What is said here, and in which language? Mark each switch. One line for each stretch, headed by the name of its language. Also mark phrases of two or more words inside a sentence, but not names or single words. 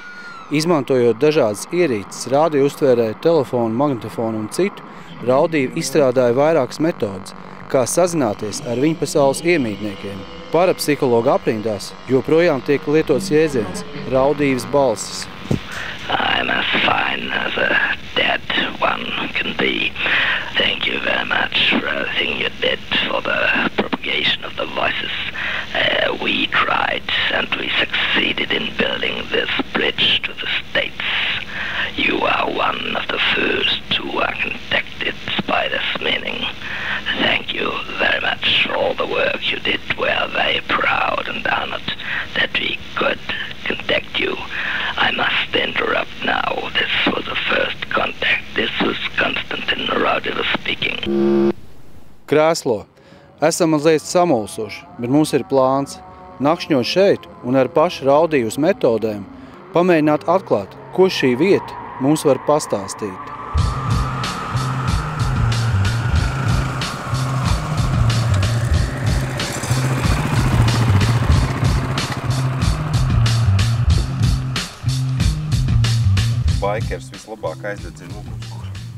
Latvian: Izmantojot dažādas ierīces, radiouztvērē, telefonu, magnetofonu un citu, Raudīva izstrādāja vairākas metodas, kā sazināties ar viņa pasaules iemītniekiem. Parapsihologa aprindās joprojām tiek lietots jēdziens Raudīvas balsis.
English: I'm as fine as a dead one can be. Thank you very much for everything you did for the propagation of the voices. We tried and we succeeded in building this bridge to the States. You are one of the first who are contacted by this meaning. Thank you very much for all the work you did. We are very proud and honored that we could contact you. I must interrupt now. This was the first contact. This was Konstantin Raudīva speaking.
Latvian: Krēslo. Esam mazliet samulsuši, bet mums ir plāns nakšņot šeit un ar pašu Raudīvas metodēm pamēģināt atklāt, ko šī vieta mums var pastāstīt. Baikers vislabāk aizdedzina ugunskura.